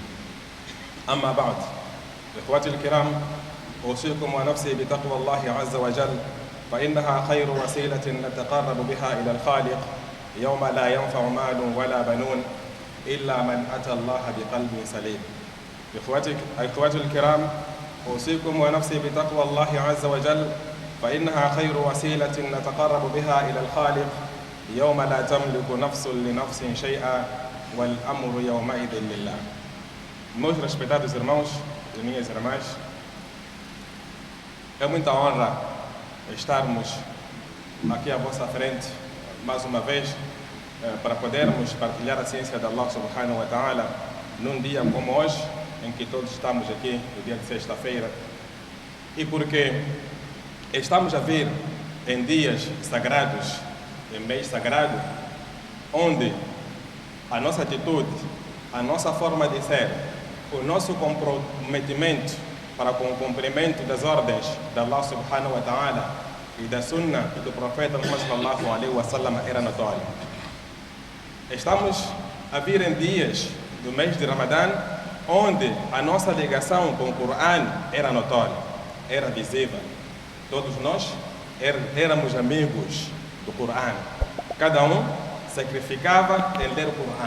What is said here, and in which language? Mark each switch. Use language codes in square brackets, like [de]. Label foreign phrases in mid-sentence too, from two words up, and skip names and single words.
[ar] أما بعد، إخوتي الكرام، أوصيكم ونفسي بتقوى الله عز وجل فإنها خير وسيلة نتقرب بها إلى الخالق يوم لا ينفع مال ولا بنون إلا من أتى الله بقلب سليم. إخوتي الكرام، أوصيكم ونفسي بتقوى الله عز وجل فإنها خير وسيلة نتقرب بها إلى الخالق يوم لا تملك نفس لنفس شيئا والأمر يومئذ لله. [pt] Meus respeitados irmãos e minhas irmãs, é muita honra estarmos aqui à vossa frente mais uma vez para podermos partilhar a ciência de Allah [ar] سبحانه وتعالى [pt] num dia como hoje, em que todos estamos aqui, no dia de sexta-feira, e porque estamos a vir em dias sagrados, em mês sagrado, onde a nossa atitude, a nossa forma de ser, o nosso comprometimento para com o cumprimento das ordens de Allah [ar] سبحانه وتعالى [pt] e da sunna do profeta Muhammad [ar] صلى الله عليه وسلم [pt] era notório. Estamos a vir em dias do mês de Ramadã, onde a nossa ligação com o Coran era notória, era visível. Todos nós éramos amigos do Coran. Cada um sacrificava em ler o Coran.